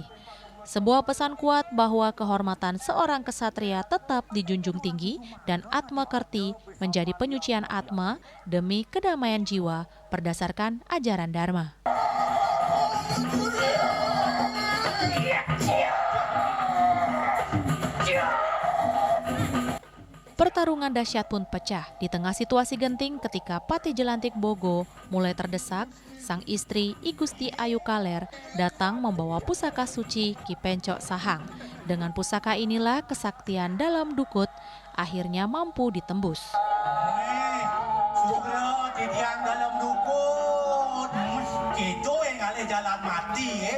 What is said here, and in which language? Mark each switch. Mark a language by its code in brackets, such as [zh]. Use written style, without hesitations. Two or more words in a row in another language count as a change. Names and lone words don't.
[id] Sebuah pesan kuat bahwa kehormatan seorang kesatria tetap dijunjung tinggi dan Atma Kerti menjadi penyucian Atma demi kedamaian jiwa berdasarkan ajaran Dharma. Pertarungan dahsyat pun pecah di tengah situasi genting ketika Patih Jelantik Bogo mulai terdesak. Sang istri I Gusti Ayu Kaler datang membawa pusaka suci Ki Pencok Sahang. Dengan pusaka inilah kesaktian dalam dukut akhirnya mampu ditembus. Dalam dukut, itu yang ada jalan mati.